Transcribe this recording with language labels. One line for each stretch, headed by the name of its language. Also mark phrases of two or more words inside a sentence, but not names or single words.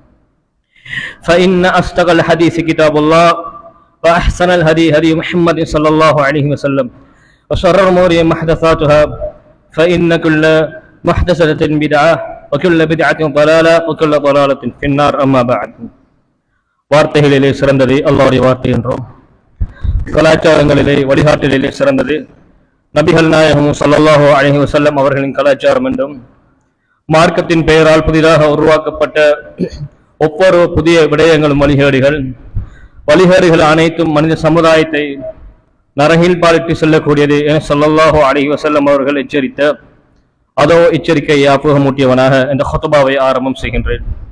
Arabic: فإن أصدق الحديث كتاب الله وأحسن الهدي هدي محمد صلى الله عليه وسلم وشر الأمور محدثاتها فإن كل محدثة بدعة وكل بدعة ضلالة وكل ضلالة في النار أما بعد
Tamil: வார்த்தைகளிலே சிறந்தது அல்லாஹ்வுடைய வார்த்தை என்றோம். கலாச்சாரங்களிலே வழிகாட்டலிலே சிறந்தது நபிகள் நாயகம்
Arabic: صلى الله عليه وسلم
Tamil: அவர்களின் கலாச்சாரம் என்றும் மார்க்கத்தின் பெயரால் புதிதாக உருவாக்கப்பட்ட ஒவ்வொரு புதிய விடயங்களும் வழிகேடுகள் அனைத்தும் மனித சமுதாயத்தை நரகில் பாலிட்டு செல்லக்கூடியது என
Arabic: صلى الله عليه وسلم
Tamil: அவர்கள் எச்சரித்த எச்சரிக்கை ஞாபகமூட்டியவனாக இந்த ஹுத்பாவை ஆரம்பம் செய்கின்றேன்.